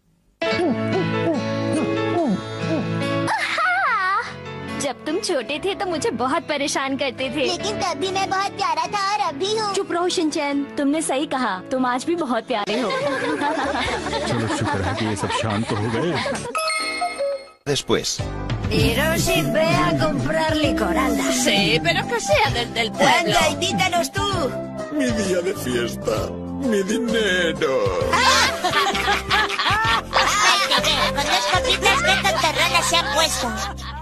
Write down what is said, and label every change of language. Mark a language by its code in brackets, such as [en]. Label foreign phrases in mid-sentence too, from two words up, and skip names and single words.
[hi] जब तुम छोटे थे तो मुझे बहुत परेशान करते थे। लेकिन तब भी मैं बहुत प्यारा था और अब भी हूँ। चुप रहो शिनचैन। तुमने सही कहा, तुम आज भी बहुत प्यारे हो। चलो शुक्र है कि ये सब शांत हो गए। [es] Después. Hiroshi, ve a comprar licor, anda. Sí, pero que sea desde el pueblo. Anda, invítanos tú. Mi día de fiesta. Mi dinero. Ay, te veo, con dos copitas, qué tontorrona se ha puesto.